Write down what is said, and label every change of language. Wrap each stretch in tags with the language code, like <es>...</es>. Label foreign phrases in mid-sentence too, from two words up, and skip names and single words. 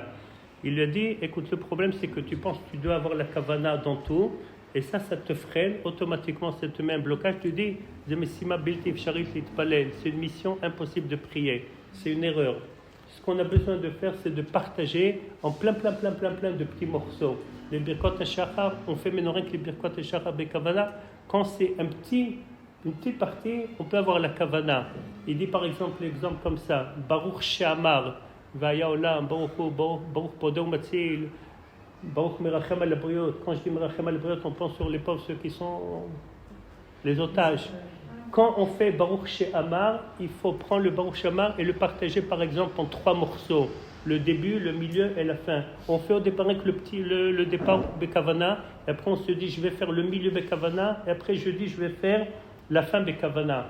<fr>Il lui a dit, écoute, le problème c'est que tu penses que tu dois avoir la kavana dans tout, et ça te freine, automatiquement ça te met un blocage, tu dis, c'est une mission impossible de prier, c'est une erreur. Ce qu'on a besoin de faire, c'est de partager en plein de petits morceaux. Les Birkot HaShachar, on fait maintenant rien que les Birkot HaShachar Bekavana. Quand c'est une petite partie, on peut avoir la Kavana. Il dit par exemple l'exemple comme ça,</fr> <he>ברוך שאמר, והיה עולם, ברוך פודה ומציל, ברוך מרחם על הבריות.</he> <fr>Quand je dis</fr> <he>מרחם על הבריות,</he> <fr>on pense sur les pauvres, ceux qui sont les otages. Quand on fait Baruch She'amar, il faut prendre le Baruch She'amar et le partager par exemple en 3 morceaux. Le début, le milieu et la fin. On fait au départ avec le départ Bekavana, et après on se dit je vais faire le milieu Bekavana, et après je dis je vais faire la fin Bekavana.</fr>